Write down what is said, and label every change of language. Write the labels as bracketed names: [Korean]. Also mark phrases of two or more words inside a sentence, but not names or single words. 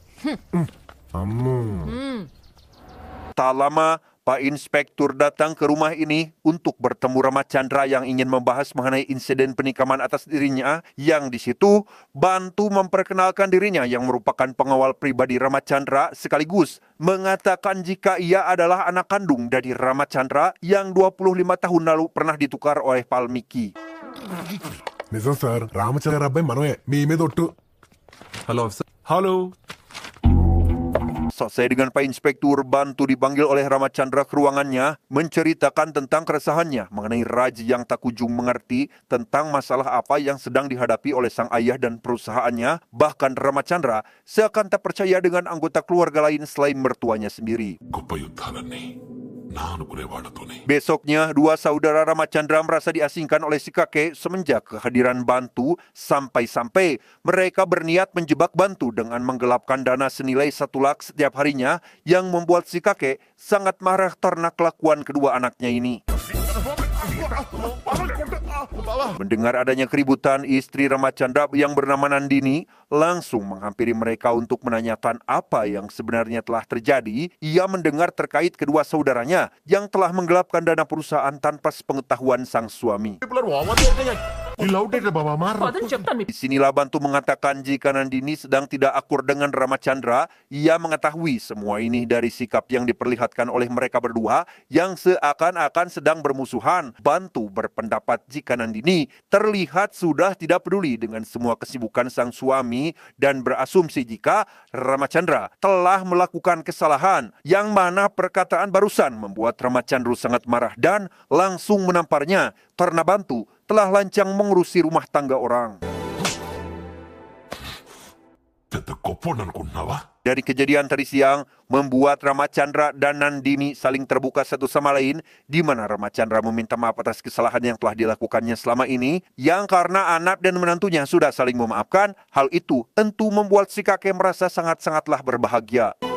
[Indonesian] Tak lama, Pak Inspektur datang ke rumah ini untuk bertemu Ramachandra yang ingin membahas mengenai insiden penikaman atas dirinya, yang di situ Bantu memperkenalkan dirinya yang merupakan pengawal pribadi Ramachandra sekaligus mengatakan jika ia adalah anak kandung dari Ramachandra yang 25 tahun lalu pernah ditukar oleh Palmiki. [Telugu] నిజం సార్ రామచంద్ర గారి అబ్బాయి మనమే మీ మీద ఒట్టు [English] hello officer hello [Indonesian] Selesai dengan Pak Inspektur, Bantu dipanggil oleh Ramachandra ke ruangannya menceritakan tentang keresahannya mengenai Raj yang tak kunjung mengerti tentang masalah apa yang sedang dihadapi oleh sang ayah dan perusahaannya. Bahkan Ramachandra seakan tak percaya dengan anggota keluarga lain selain mertuanya sendiri. [Telugu] గొప్ప యుద్ధాలన్నీ నా అనుకునే వాళ్ళతోనే [Indonesian] Besoknya, dua saudara Ramachandra merasa diasingkan oleh si kakek semenjak kehadiran Bantu, sampai-sampai mereka berniat menjebak Bantu dengan menggelapkan dana senilai 1 lakh setiap harinya, yang membuat si kakek sangat marah karena kelakuan kedua anaknya ini. Mendengar adanya keributan, istri Ramachandra yang bernama Nandini langsung menghampiri mereka untuk menanyakan apa yang sebenarnya telah terjadi. Ia mendengar terkait kedua saudaranya yang telah menggelapkan dana perusahaan tanpa sepengetahuan sang suami. [Telugu] పదని చెప్తాను మీకు. [Indonesian] Disinilah Bantu mengatakan jika Nandini sedang tidak akur dengan Ramachandra. Ia mengetahui semua ini dari sikap yang diperlihatkan oleh mereka berdua yang seakan-akan sedang bermusuhan. Bantu berpendapat jika Nandini terlihat sudah tidak peduli dengan semua kesibukan sang suami dan berasumsi jika Ramachandra telah melakukan kesalahan, yang mana perkataan barusan membuat Ramachandra sangat marah dan langsung menamparnya karena Bantu telah lancang mengurusi rumah tangga orang. [Telugu] పెద్ద గొప్పోడు అనుకుంటున్నావా [Indonesian] Dari kejadian tadi siang membuat Ramachandra dan Nandini saling terbuka satu sama lain, di mana Ramachandra meminta maaf atas kesalahan yang telah dilakukannya selama ini, yang karena anak dan menantunya sudah saling memaafkan. Hal itu tentu membuat si kakek merasa sangat-sangatlah berbahagia.